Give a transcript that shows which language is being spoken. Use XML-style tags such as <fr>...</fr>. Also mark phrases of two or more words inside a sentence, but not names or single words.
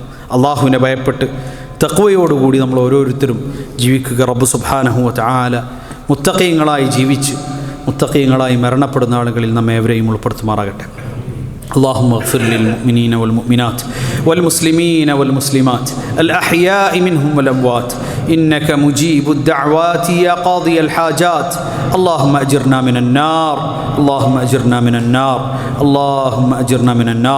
<ml>അള്ളാഹുവിനെ ഭയപ്പെട്ട് തഖ്വയോടുകൂടി നമ്മൾ ഓരോരുത്തരും ജീവിക്കുക. റബ്ബ്</ml> <ar>سبحانه وتعالى</ar> <ml>മുത്തഖീങ്ങളായി ജീവിച്ച് മുത്തഖീങ്ങളായി മരണപ്പെടുന്ന ആളുകളിൽ നമ്മെ ഏവരെയും ഉൾപ്പെടുത്തുമാറാകട്ടെ.</ml> <ar>اللهم اغفر للمؤمنين والمؤمنات والمسلمين والمسلمات الأحياء منهم والأموات إنك مجيب الدعوات يا قاضي الحاجات. اللهم أجرنا من النار، اللهم أجرنا من النار، اللهم أجرنا من النار.</ar>